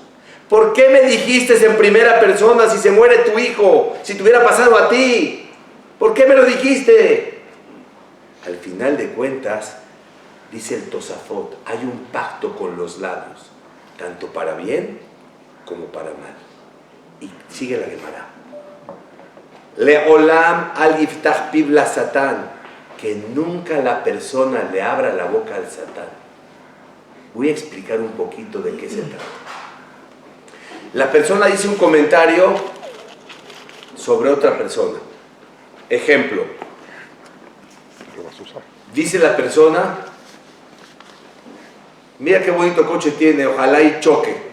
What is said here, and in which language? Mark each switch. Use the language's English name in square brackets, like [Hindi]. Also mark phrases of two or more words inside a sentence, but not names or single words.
[Spanish] ¿Por qué me dijiste en primera persona si se muere tu hijo? Si te hubiera pasado a ti. ¿Por qué me lo dijiste? Al final de cuentas, dice el Tosafot, hay un pacto con los labios, tanto para bien como para mal. Y sigue la Gemara. [Hebrew] לעולם אל יפתח פיו לשטן, [Spanish] que nunca la persona le abra la boca al Satán. Voy a explicar un poquito de qué se trata. La persona dice un comentario sobre otra persona. Ejemplo. Dice la persona, mira qué bonito coche tiene, ojalá y choque.